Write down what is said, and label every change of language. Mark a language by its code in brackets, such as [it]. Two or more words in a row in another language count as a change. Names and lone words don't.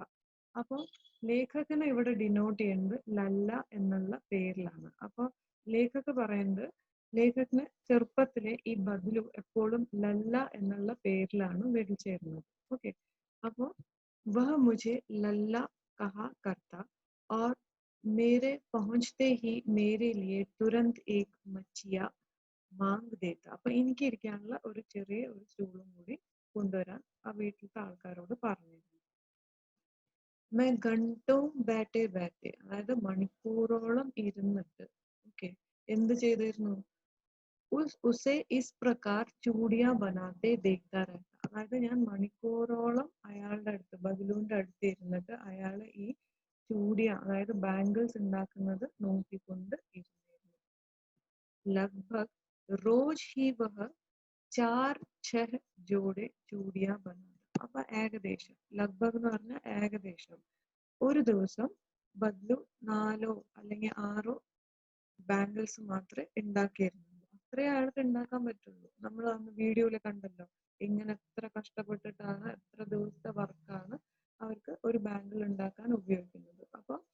[ml] അപ്പൊ ലേഖകനെ ഇവിടെ ഡിനോട്ട് ചെയ്യുന്നത് ലല്ല എന്നുള്ള പേരിലാണ്. അപ്പൊ ലേഖക പറയുന്നത് ലേഖകന് ചെറുപ്പത്തിലെ ഈ ബദ്ലു എപ്പോഴും ലല്ല എന്നുള്ള പേരിലാണ് വിളിച്ചിരുന്നത്. ഓക്കെ, അപ്പോ [hi] वह मुझे लल्ला कहा करता और मेरे पहुंचते ही मेरे लिए तुरंत एक मच्छिया मांग देता. [ml] അപ്പൊ എനിക്ക് ഇരിക്കാനുള്ള ഒരു ചെറിയ ഒരു സ്റ്റൂളും കൂടി കൊണ്ടുവരാൻ ആ വീട്ടിലത്തെ ആൾക്കാരോട് പറഞ്ഞിരുന്നു. [hi] मैं घंटों बैठे बैठे, [ml] അതായത് മണിക്കൂറോളം ഇരുന്നിട്ട് ഓക്കെ എന്ത് ചെയ്തിരുന്നു, [hi] उसे इस प्रकार चूड़ियाँ बनाते देखता रहता. [ml] അതായത് ഞാൻ മണിക്കൂറോളം അയാളുടെ അടുത്ത് ബദ്ലുവിന്റെ അടുത്ത് ഇരുന്നിട്ട് അയാള് ഈ ചൂടിയ അതായത് ബാംഗിൾസ് ഉണ്ടാക്കുന്നത് നോക്കിക്കൊണ്ട് ഇരുന്നിരുന്നു. [hi] ലഗ്ഭഗ് रोज ही वह 4-6 जोड़े चूड़ियां बनाता. [ml] അപ്പൊ ഏകദേശം ലഗ്ഭഗ് എന്ന് പറഞ്ഞാൽ ഏകദേശം ഒരു ദിവസം ബദ്ലു 4 അല്ലെങ്കിൽ 6 ബാംഗിൾസ് മാത്രമേ ഉണ്ടാക്കിയിരുന്നുള്ളൂ. അത്രേ അയാൾക്ക് ഉണ്ടാക്കാൻ പറ്റുള്ളൂ. നമ്മൾ അന്ന് വീഡിയോയിൽ കണ്ടല്ലോ ഇങ്ങനെ എത്ര കഷ്ടപ്പെട്ടിട്ടാണ്, എത്ര ദിവസത്തെ വർക്കാണ് അവർക്ക് ഒരു ബാംഗിൾ ഉണ്ടാക്കാൻ ഉപയോഗിക്കുന്നത്.